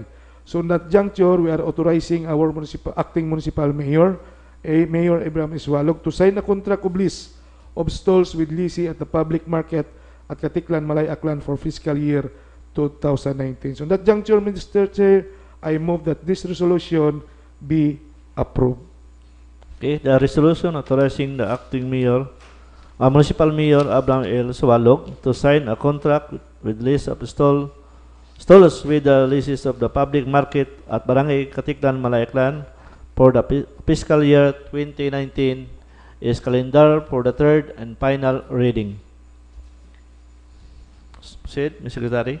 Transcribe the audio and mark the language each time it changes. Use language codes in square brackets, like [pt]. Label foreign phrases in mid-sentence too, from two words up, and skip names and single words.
[en] So in that juncture, we are authorizing our acting municipal mayor, Mayor Abraham Iswalog, to sign a contract of lease of stalls with leasee at the public market at Katiklan, Malay, Aklan for fiscal year 2019. So in that juncture, Mr. Chair, I move that this resolution be approved. Okay, the resolution authorizing the acting mayor, municipal mayor Abraham L. Swalog to sign a contract with lease of stalls with the leases of the public market at Barangay Katiklan, Malay, Aklan for the fiscal year 2019 is calendar for the third and final reading. Proceed, Ms. Secretary.